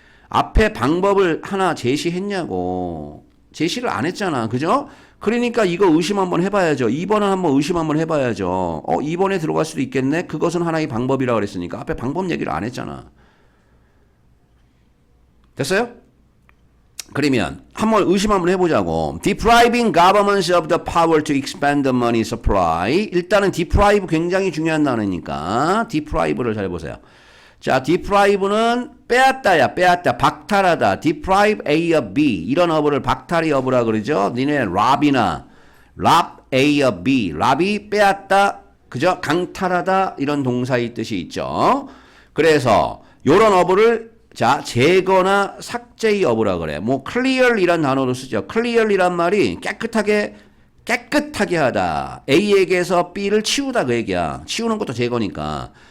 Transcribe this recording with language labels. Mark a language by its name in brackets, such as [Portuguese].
[Korean] 앞에 방법을 하나 제시했냐고. 제시를 안 했잖아. 그죠? 그러니까 이거 의심 한번 해봐야죠. 2번은 한번 의심 한번 해봐야죠. 2번에 들어갈 수도 있겠네. 그것은 하나의 방법이라고 그랬으니까 앞에 방법 얘기를 안 했잖아. 됐어요? 그러면 한번 의심 한번 해보자고. [English] Depriving governments of the power to expand the money supply. [Korean] 일단은 deprive 굉장히 중요한 단어니까 deprive를 잘 보세요. 자, deprive는 빼앗다야, 빼앗다, 박탈하다. [English] deprive A of B. [Korean] 이런 어부를 박탈이 어부라 그러죠. 니네 rob이나 rob A of B. rob이 빼앗다, 그죠? 강탈하다 이런 동사의 뜻이 있죠. 그래서 요런 어부를 자, 제거나 삭제의 어부라 그래. 뭐 clear이란 단어로 쓰죠. clear이란 말이 깨끗하게 하다. A에게서 B를 치우다 그 얘기야. 치우는 것도 제거니까.